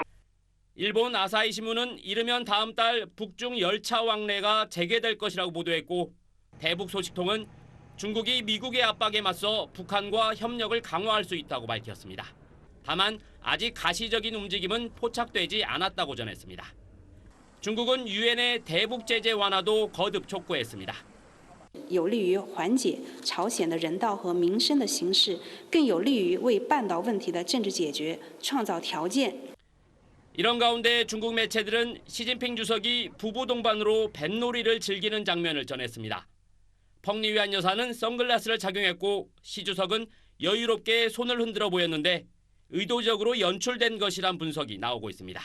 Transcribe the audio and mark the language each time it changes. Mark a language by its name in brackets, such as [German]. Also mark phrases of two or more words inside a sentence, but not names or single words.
[Korean] 일본 아사히 신문은 이르면 다음 달 북중 열차 왕래가 재개될 것이라고 보도했고 대북 소식통은 중국이 미국의 압박에 맞서 북한과 협력을 강화할 수 있다고 밝혔습니다. 다만 아직 가시적인 움직임은 포착되지 않았다고 전했습니다. 중국은 유엔의 대북 제재 완화도 거듭 촉구했습니다. [Chinese] 有利于缓解朝鲜的人道和民生的形势，更有利于为半岛问题的政治解决创造条件。 [Korean] 이런 가운데 중국 매체들은 시진핑 주석이 부부 동반으로 뱃놀이를 즐기는 장면을 전했습니다. 펑리위안 여사는 선글라스를 착용했고 시 주석은 여유롭게 손을 흔들어 보였는데 의도적으로 연출된 것이란 분석이 나오고 있습니다.